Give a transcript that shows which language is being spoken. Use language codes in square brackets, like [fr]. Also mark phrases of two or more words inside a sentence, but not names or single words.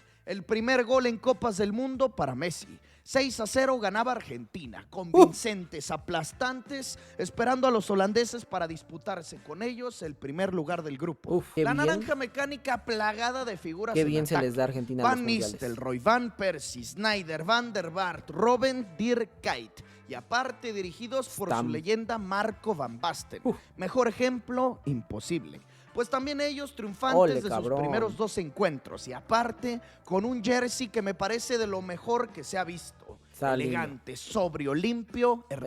[es] El primer gol en Copas del Mundo para Messi. 6-0 ganaba Argentina, convincentes, aplastantes, esperando a los holandeses para disputarse con ellos el primer lugar del grupo. Qué La bien. naranja mecánica plagada de figuras Qué en bien se ataque. les da a Argentina en Van los mundiales. Nistelrooy, Van Persie, Snyder, Van der Vaart, Robben, Dirk Kuyt. Y aparte dirigidos por Stam. su leyenda Marco Van Basten. Mejor ejemplo, imposible. Pues también ellos triunfantes Ole, de cabrón. sus primeros 2 encuentros. Y aparte, con un jersey que me parece de lo mejor que se ha visto. Está lindo. Elegante, sobrio, limpio, hermoso.